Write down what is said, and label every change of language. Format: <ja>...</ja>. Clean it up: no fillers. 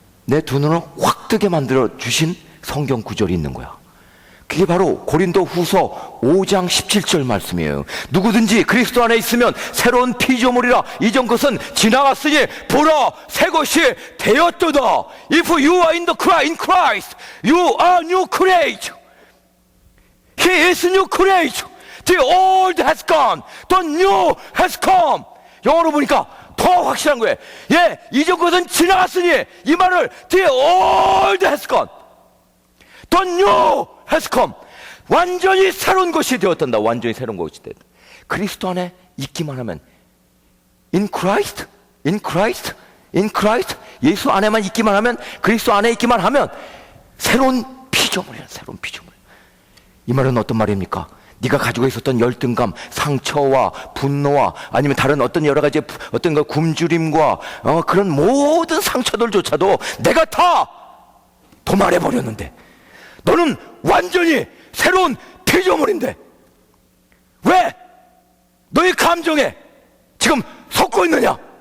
<ko>내 두 눈을 확 뜨게 만들어 주신 성경 구절이 있는 거야. 그게 바로 고린도 후서 5장 17절 말씀이에요. 누구든지 그리스도 안에 있으면 새로운 피조물이라. 이전 것은 지나갔으니 보라 새 것이 되었도다.</ko> <en>If you are in Christ, you are new creation. He is new creation. The old has gone, the new has come.</en> <ko>영어로 보니까 더 확실한 거예요. 예, 이전 것은 지나갔으니, 이 말을</ko> <en>The old has gone, the new has come.</en> <ko>완전히 새로운 것이 되었단다. 완전히 새로운 것이 되었다. 그리스도 안에 있기만 하면,</ko> <en>in Christ, in Christ, in Christ,</en> <ko>예수 안에만 있기만 하면, 그리스도 안에 있기만 하면 새로운 피조물이야. 새로운 피조물. 이 말은 어떤 말입니까? 네가 가지고 있었던 열등감, 상처와 분노와 아니면 다른 어떤 여러 가지 어떤 그 굶주림과 그런 모든 상처들조차도 내가 다 도말해 버렸는데, 너는 완전히 새로운 피조물인데 왜 너의 감정에 지금 섞고 있느냐?</ko>